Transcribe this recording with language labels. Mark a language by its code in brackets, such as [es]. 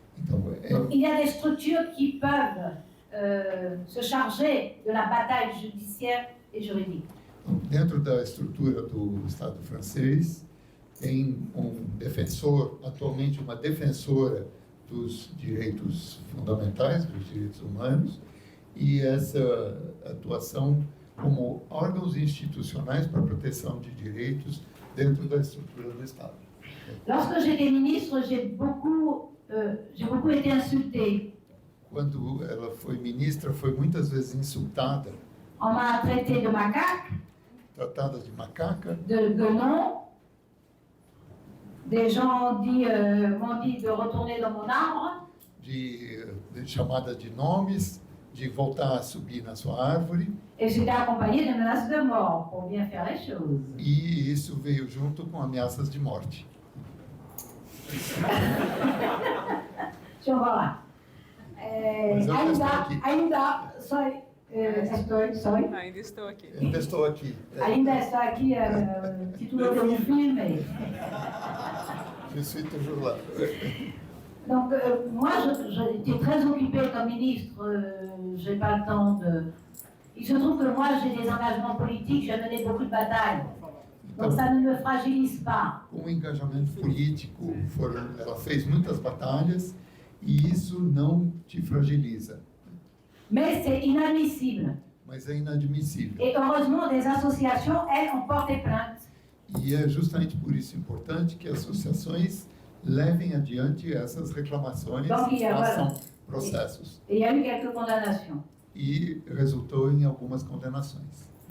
[fr] Donc, il y a des structures qui peuvent se charger de la bataille judiciaire et juridique. [pt] Dentro da estrutura do Estado francês, tem defensor, atualmente uma defensora dos direitos fundamentais, dos direitos humanos, e essa atuação como órgãos institucionais para a proteção de direitos dentro da estrutura do Estado. [fr] Lorsque j'étais ministre, j'ai beaucoup été insultée. [pt] Quando ela foi ministra, foi muitas vezes insultada. [fr] On m'a traité de macaque, [pt] Tratada de macaca, [fr] de guenon. Des gens m'ont dit de retourner dans mon arbre. [pt] de chamada de nomes, de voltar a subir na sua árvore. [fr] Et j'étais accompagnée de menaces de mort pour bien faire les choses. [pt] E isso veio junto com ameaças de morte. Deixa eu falar. Mas eu já estou aqui. Ainda Estou aqui. Ainda estou aqui. Ainda estou aqui, título de um filme. [fr] Je suis toujours là. Donc, moi, j'étais très occupée comme ministre, j'ai pas le temps de... Il se trouve que moi, j'ai des engagements politiques, j'ai mené beaucoup de batailles. Donc, ça ne me fragilise pas. [pt] Com o engajamento político, ela fez muitas batalhas e isso não te fragiliza. [fr] Mais c'est inadmissible. [pt] Mas é inadmissível. [fr] Et heureusement, des associations, elles, ont porté plainte. [pt] E é justamente por isso importante que associações levem adiante essas reclamações, façam processos. [fr] Et il y a eu quelques condamnations. [pt] E resultou em algumas condenações.